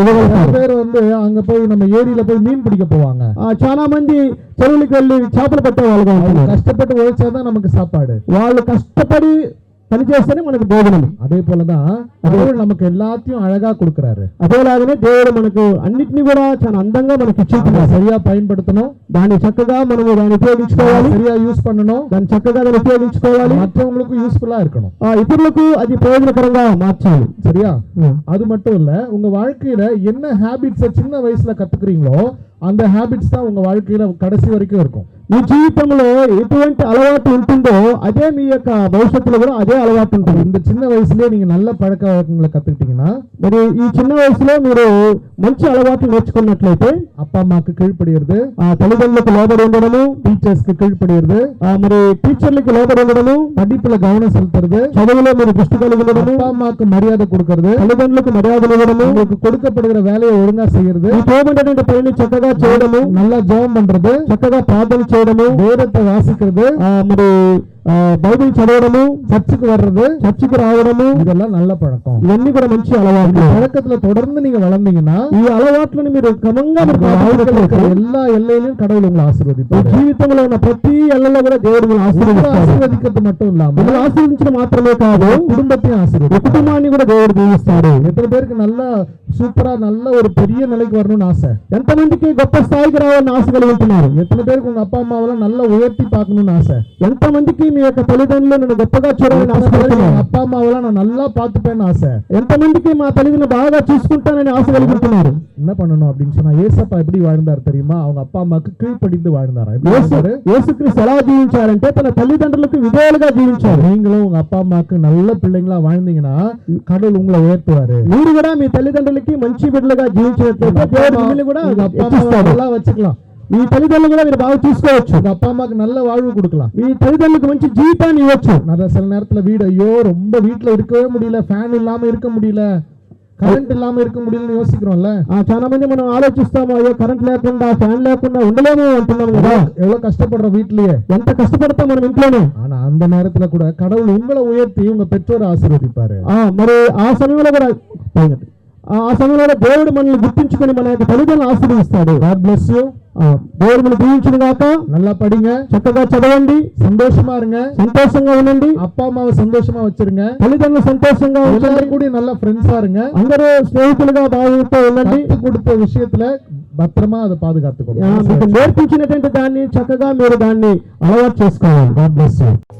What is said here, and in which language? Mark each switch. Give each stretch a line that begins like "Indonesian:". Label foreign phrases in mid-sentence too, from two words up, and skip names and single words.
Tamil: நிறைய
Telugu: ఇవ్వగలుగుతారు.
Tamil: பேர் வந்து அங்க போய் நம்ம ஏரியில போய் மீன் பிடிக்க போவாங்க.
Telugu: చాలా మంది చెరువులకు వెళ్ళి చేపలు పట్టే వాళ్ళుగా
Tamil: அவங்க
Telugu: ఉంటున్నారు.
Tamil: கஷ்டப்பட்டு உழைச்சாதான் நமக்கு சாப்பாடு.
Telugu: వాళ్ళు కష్టపడి పని చేస్తేనే మనకు భోజనం.
Tamil: அதே போலதான் கடவுள் நமக்கு எல்லாத்தையும் அழகா கொடுக்கறாரு.
Telugu: అదేలాగానే దేవుడు మనకు అన్నిటిని కూడా చాలా అందంగా మనకి
Tamil: அதை
Telugu: ఇచ్చింటున్నాడు.
Tamil: சரியா பயன்படுத்தணும்,
Telugu: దాన్ని చక్కగా మనము దాన్ని ఉపయోగించుకోవాలి,
Tamil: சரியா யூஸ் பண்ணணும்,
Telugu: దాన్ని చక్కగా దాన్ని ఉపయోగించుకోవాలి,
Tamil: மற்றவங்களுக்கும் யூஸ்ஃபுல்லா இருக்கணும்.
Telugu: ఇతరులకు అది ప్రయోజనకరంగా మార్చాలి.
Tamil: சரியா? அது மட்டும் இல்ல, உங்க வாழ்க்கையில என்ன ஹாபிட்ஸை சின்ன வயசுல கத்துக்கிறீங்களோ அந்த ஹாபிட்ஸ் தான் உங்க வாழ்க்கையில கடைசி வரைக்கும் இருக்கும்.
Telugu: మీ జీవితంలో ఎటువంటి అలవాటు ఉంటుందో అదే మీ యొక్క భవిష్యత్తులో కూడా అదే అలవాటు ఉంటుంది.
Tamil: இந்த சின்ன வயசுலயே நீங்க நல்ல பழக்க வழக்கங்களை கத்துக்கிட்டீங்கன்னா,
Telugu: మరి ఈ చిన్న వయసులో మీరు మంచి అలవాట్లు నేర్చుకున్నట్లయితే,
Tamil: அப்பா அம்மாக்கு கீழ்ப்படியிறது,
Telugu: తల్లిదండ్రులకు లోబడి ఉండడము,
Tamil: டீச்சர்ஸ்க்கு கீழ்ப்படியிறது,
Telugu: మరి టీచర్లకు లోబడి ఉండడము,
Tamil: படிப்புல கவனம் செலுத்துறது,
Telugu: చదువులో మీరు దృష్టి కలిగి ఉండడము,
Tamil: அப்பா அம்மாக்கு மரியாதை கொடுக்கறது,
Telugu: తల్లిదండ్రులకు మర్యాదలు ఇవ్వడము,
Tamil: உங்களுக்கு கொடுக்கப்படுகிற வேலையை ஒழுங்கா செய்யறது,
Telugu: ఈ తోబడినటువంటి పనిని చక్కగా చేయడము,
Tamil: நல்லா ஜெபம் பண்றது,
Telugu: చక్కగా ప్రార్థన చేయడము,
Tamil: வேதத்தை வாசிக்கிறது,
Telugu: మరి బైబిల్ చదవడము,
Tamil: சர்ச்சுக்கு வர்றது,
Telugu: చర్చికి రావడము,
Tamil: இதெல்லாம் நல்ல பழக்கம்.
Telugu: ఇవన్నీ కూడా మంచి అలవాట్లు.
Tamil: பழக்கத்துல தொடர்ந்து நீங்க வளர்ந்தீங்கன்னா
Telugu: ఈ అలవాట్లను మీరు క్రమంగా మీరు
Tamil: வாழ்க்கையில இருக்கிற
Telugu: పాటించినట్లయితే
Tamil: எல்லா ఎల్లైயிலும் கடவுள் உங்களை
Telugu: మీ
Tamil: ஆசீர்வதிப்பார்.
Telugu: జీవితంలో ఉన్న ప్రతి ఎల్లలో కూడా దేవుడు మిమ్మల్ని ఆశీర్వదిస్తాడు.
Tamil: ஆசீர்வதிக்கிறது மட்டும் இல்லாம
Telugu: మిమ్మల్ని ఆశీర్వదించడం మాత్రమే కాదు,
Tamil: குடும்பத்தையும்
Telugu: మీ
Tamil: ஆசீர்வதிப்பார்.
Telugu: కుటుంబాన్ని కూడా దేవుడు దీవిస్తాడు.
Tamil: எத்தனை பேருக்கு நல்ல சூப்பரா நல்ல ஒரு பெரிய நிலைக்கு வரணும்னு ஆசை?
Telugu: ఎంతమందికి గొప్ప స్థాయికి రావాలని ఆశ కలిగి ఉంటున్నారు?
Tamil: எத்தனை பேருக்கு உங்க அப்பா அம்மாவெல்லாம் நல்லா உயர்த்தி பார்க்கணும்னு ஆசை?
Telugu: ఎంతమందికి మీ యొక్క తల్లిదండ్రులు నన్ను గొప్పగా చూడాలని
Tamil: எத்தனை பேருக்கு
Telugu: ఆశపడుతున్నారు?
Tamil: எங்க அப்பா அம்மாவெல்லாம் நான் நல்லா பார்த்துப்பேன்னு ஆசை?
Telugu: ఎంతమందికి మా తల్లిదండ్రులు బాగా చూసుకుంటానని ఆశ కలిగి ఉంటున్నారు?
Tamil: என்ன பண்ணணும் அப்படின்னு சொன்னா, ஏசப்பா எப்படி வாழ்ந்தார் தெரியுமா? அவங்க அப்பா அம்மாவுக்கு கீழ்ப்படிந்து வாழ்ந்தாரா? எப்படி வாழ்ந்தாரு?
Telugu: యేసుక్రీస్తు ఎలా జీవించారంటే తన తల్లిదండ్రులకు విధేయులుగా జీవించారు.
Tamil: நீங்களும் உங்க அப்பா அம்மாவுக்கு நல்ல பிள்ளைங்களா வாழ்ந்தீங்கன்னா கடவுள் உங்களை உயர்த்துவாரு.
Telugu: మీరు కూడా మీ తల్లిదండ్రులకి మంచి బిడ్డలుగా జీవించినట్లయితే దేవుడు మిమ్మల్ని కూడా
Tamil: உங்க அப்பா அம்மா
Telugu: హెచ్చిస్తాడు.
Tamil: நல்லா வச்சுக்கலாம்,
Telugu: మీ తల్లిదండ్రులు కూడా మీరు బాగా చూసుకోవచ్చు.
Tamil: உங்க அப்பா அம்மாவுக்கு நல்ல வாழ்வு கொடுக்கலாம்.
Telugu: మీ తల్లిదండ్రులకు మంచి జీవితాన్ని ఇవ్వచ్చు.
Tamil: நிறைய சில நேரத்துல வீடு, ஐயோ ரொம்ப வீட்டுல இருக்கவே முடியல, ஃபேன் இல்லாம இருக்க முடியல, கரண்ட் இல்லாம இருக்க முடியலன்னு யோசிக்கிறோம்ல.
Telugu: చాలా మంది మనం ఆలోచిస్తాము, అయ్యో కరెంట్ లేకుండా ఫ్యాన్ లేకుండా ఉండలేము అంటున్నాము కదా.
Tamil: எவ்வளவு கஷ்டப்படுறோம் வீட்லயே.
Telugu: ఎంత కష్టపడతాం మనం ఇంట్లోనే.
Tamil: ஆனா அந்த நேரத்துல கூட கடவுள் உங்களை உயர்த்தி உங்க பெற்றோரை ஆசீர்வதிப்பாரு.
Telugu: మరి ఆ సమయంలో కూడా ఆ సమయంలో దేవుడు మనల్ని గుర్తించుకొని మన యొక్క తల్లిదండ్రులను ఆశీర్వదిస్తాడు.
English: God bless you.
Telugu: దేవుడు మనం దీవించును గాక.
Tamil: நல்லா படிங்க,
Telugu: చక్కగా చదవండి,
Tamil: சந்தோஷமா இருங்க,
Telugu: సంతోషంగా ఉండండి,
Tamil: அப்பா அம்மாவை சந்தோஷமா வச்சிருங்க,
Telugu: తల్లిదండ్రులు సంతోషంగా ఉండండి,
Tamil: எல்லாரும் கூட நல்ல ஃப்ரெண்ட்ஸா இருங்க,
Telugu: అందరూ స్నేహితులుగా బాగుంటూ ఉండండి.
Tamil: கத்து கொடுத்த விஷயத்துல பத்திரமா அதை பாதுகாத்துக்கோங்க.
Telugu: మీకు నేర్పించినటువంటి దాన్ని చక్కగా మీరు దాన్ని అలవాటు చేసుకోవాలి.
English: God bless you.